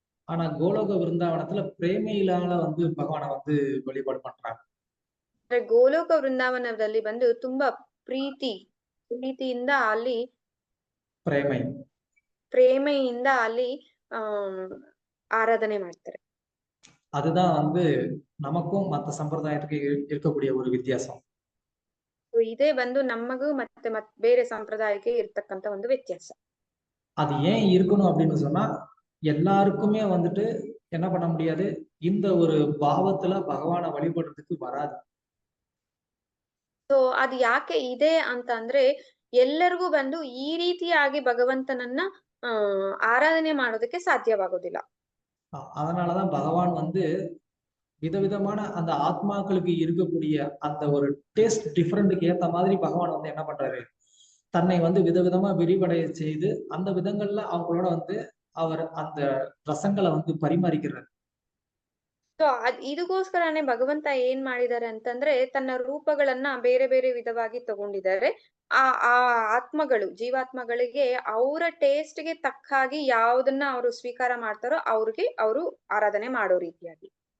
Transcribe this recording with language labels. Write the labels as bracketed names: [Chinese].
[Tamil] ஆனா கோலோக விருந்தாவனத்துல பிரேமையிலால வந்து பகவானை வந்து வழிபாடு பண்றாங்க. [Kannada] ಗೋಲೋಕ ವೃಂದಾವನದಲ್ಲಿ ಬಂದು ತುಂಬಾ ಪ್ರೀತಿಯಿಂದ ಅಲ್ಲಿ ಪ್ರೇಮೆಯಿಂದ ಅಲ್ಲಿ ஆராதனை ಮಾಡ್ತಾರೆ. [Tamil] அதுதான் வந்து நமக்கும் மற்ற சம்பிரதாயத்துக்கு இருக்கக்கூடிய ஒரு வித்தியாசம். [Kannada] ಇದೇ ಬಂದು ನಮಗೂ ಮತ್ತೆ ಬೇರೆ ಸಂಪ್ರದಾಯಕ್ಕೆ ಇರ್ತಕ್ಕಂತ ಒಂದು ವ್ಯತ್ಯಾಸ. [Tamil] அது ஏன் இருக்கணும் அப்படின்னு சொன்னா, எல்லாருக்குமே வந்துட்டு என்ன பண்ண முடியாது, இந்த ஒரு பாவத்துல பகவானை வழிபடுறதுக்கு வராது. [Kannada] ಸೊ ಅದು ಯಾಕೆ ಇದೆ ಅಂತ ಅಂದ್ರೆ, ಎಲ್ಲರಿಗೂ ಬಂದು ಈ ರೀತಿಯಾಗಿ ಭಗವಂತನನ್ನ ಆರಾಧನೆ ಮಾಡೋದಕ್ಕೆ ಸಾಧ್ಯವಾಗೋದಿಲ್ಲ. [Tamil] அதனாலதான் பகவான் வந்து விதவிதமான அந்த ஆத்மாக்களுக்கு இருக்கக்கூடிய அந்த ஒரு டேஸ்ட் டிஃபரெண்ட்டுக்கு ஏத்த மாதிரி பகவான் வந்து என்ன பண்றாரு, தன்னை வந்து விதவிதமா விரிவடைய செய்து அந்த விதங்கள்ல அவங்களோட வந்து அவர் அந்த ரசங்களை வந்து பரிமாறிக்கிறார். [Kannada] ಸೊ ಇದಕ್ಕೋಸ್ಕರನೇ ಭಗವಂತ ಏನ್ ಮಾಡಿದ್ದಾರೆ ಅಂತಂದ್ರೆ, ತನ್ನ ರೂಪಗಳನ್ನ ಬೇರೆ ಬೇರೆ ವಿಧವಾಗಿ ತಗೊಂಡಿದ್ದಾರೆ. ಆ ಆತ್ಮಗಳು, ಜೀವಾತ್ಮಗಳಿಗೆ ಅವರ ಟೇಸ್ಟ್ಗೆ ತಕ್ಕ ಹಾಗೆ ಯಾವ್ದನ್ನ ಅವರು ಸ್ವೀಕಾರ ಮಾಡ್ತಾರೋ ಅವ್ರಿಗೆ ಅವರು ಆರಾಧನೆ ಮಾಡೋ ರೀತಿಯಾಗಿ.